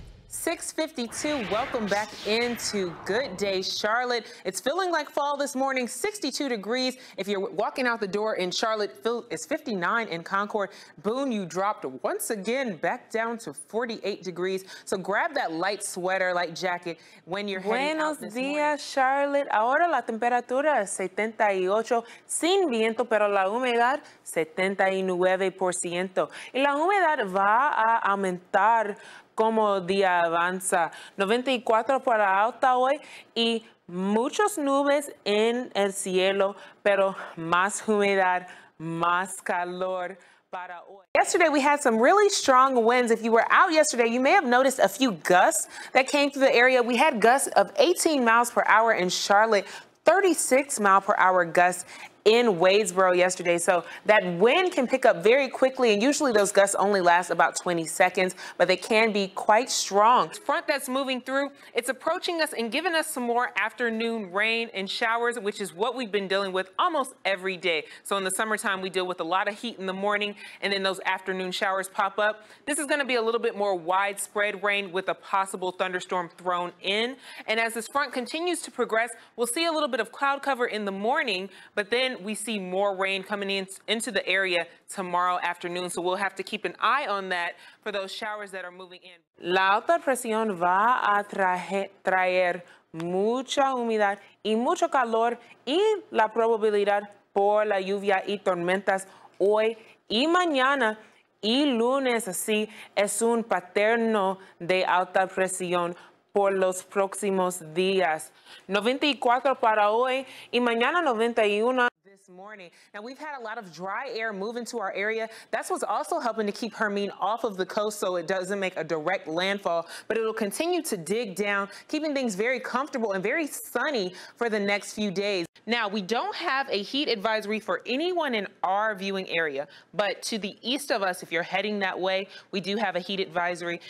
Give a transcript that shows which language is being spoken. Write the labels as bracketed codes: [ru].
[en] 6:52. Welcome back into Good Day Charlotte. It's feeling like fall this morning, 62 degrees. If you're walking out the door in Charlotte, it's 59 in Concord. Boone, you dropped once again back down to 48 degrees. So grab that light sweater, light jacket when you're heading out this morning. [es] Buenos días, Charlotte. Ahora la temperatura es 78, sin viento, pero la humedad 79%. Y la humedad va a aumentar como día avanza. 94 para alta hoy y muchas nubes en el cielo, pero más humedad, más calor. [en] Yesterday, we had some really strong winds. If you were out yesterday, you may have noticed a few gusts that came through the area. We had gusts of 18 miles per hour in Charlotte, 36 mile per hour gusts in Wadesboro yesterday. So that wind can pick up very quickly, and usually those gusts only last about 20 seconds, but they can be quite strong. Front that's moving through, it's approaching us and giving us some more afternoon rain and showers, which is what we've been dealing with almost every day. So in the summertime, we deal with a lot of heat in the morning, and then those afternoon showers pop up. This is going to be a little bit more widespread rain with a possible thunderstorm thrown in. And as this front continues to progress, we'll see a little bit of cloud cover in the morning, but then we see more rain coming into the area tomorrow afternoon. So we'll have to keep an eye on that for those showers that are moving in. [es] La alta presión va a traer mucha humedad y mucho calor y la probabilidad por la lluvia y tormentas hoy y mañana y lunes. Así es un paterno de alta presión por los próximos días. 94 para hoy y mañana 91. [en] Morning. Now, we've had a lot of dry air move into our area. That's what's also helping to keep Hermine off of the coast so it doesn't make a direct landfall, but it'll continue to dig down, keeping things very comfortable and very sunny for the next few days. Now, we don't have a heat advisory for anyone in our viewing area, but to the east of us, if you're heading that way, we do have a heat advisory.